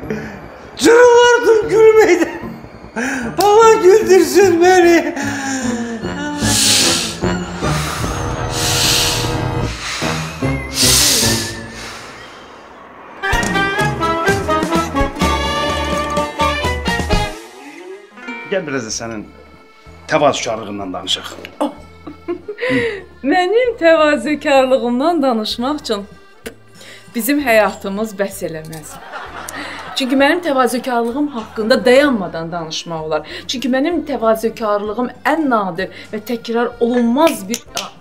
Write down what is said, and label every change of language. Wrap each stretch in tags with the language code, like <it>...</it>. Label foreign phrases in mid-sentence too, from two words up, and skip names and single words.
<tr>Cırılardın gülmeyden. Allah güldürsün beni.</tr> <az>Gel biraz da senin təvazökarlığından danışaq. Mənim təvazökarlığımdan danışmaq üçün bizim həyatımız bəs eləməz. Çünki mənim təvazökarlığım haqqında dayanmadan danışmaq olar. Çünki mənim təvazökarlığım ən nadir və təkrar olunmaz bir...</az>